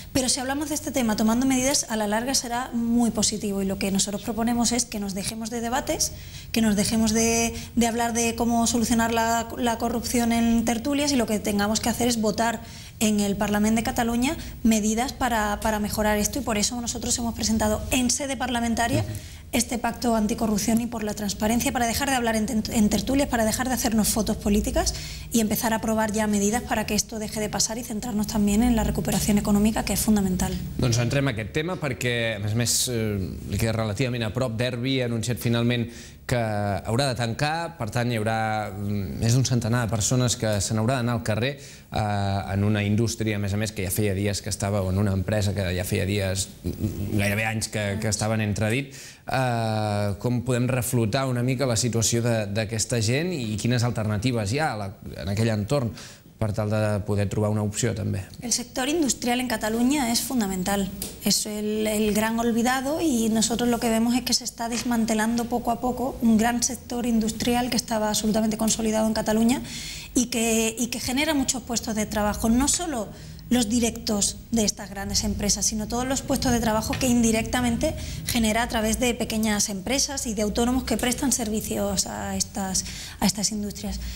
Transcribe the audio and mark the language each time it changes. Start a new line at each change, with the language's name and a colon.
Spanish: Pero si hablamos de este tema tomando medidas, a la larga será muy positivo, y lo que nosotros proponemos es que nos dejemos de debates, que nos dejemos de hablar de cómo solucionar la corrupción en tertulias, y lo que tengamos que hacer es votar en el Parlamento de Cataluña medidas para mejorar esto, y por eso nosotros hemos presentado en sede parlamentaria este pacto anticorrupción y por la transparencia, para dejar de hablar en tertulias, para dejar de hacernos fotos políticas y empezar a aprovar ya medidas para que esto deje de pasar y centrarnos también en la recuperación econòmica,
Catalan: que és fundamental. Doncs entrem en aquest tema perquè, a més, li queda relativament a prop. Derbi ha anunciat finalment que haurà de tancar, per tant hi haurà més d'un centenar de persones que se n'haurà d'anar al carrer en una indústria, a més, que ja feia dies que estava, o en una empresa que ja feia dies, gairebé anys que estaven entredit. Com podem reflotar una mica la situació d'aquesta gent i quines alternatives hi ha en aquell entorn per tal de poder trobar una opció també?
Spanish: El sector industrial en Cataluña es fundamental, es el gran olvidado, y nosotros lo que vemos es que se está desmantelando poco a poco un gran sector industrial que estaba absolutamente consolidado en Cataluña y que genera muchos puestos de trabajo, no solo los directos de estas grandes empresas, sino todos los puestos de trabajo que indirectamente genera a través de pequeñas empresas y de autónomos que prestan servicios a estas industrias.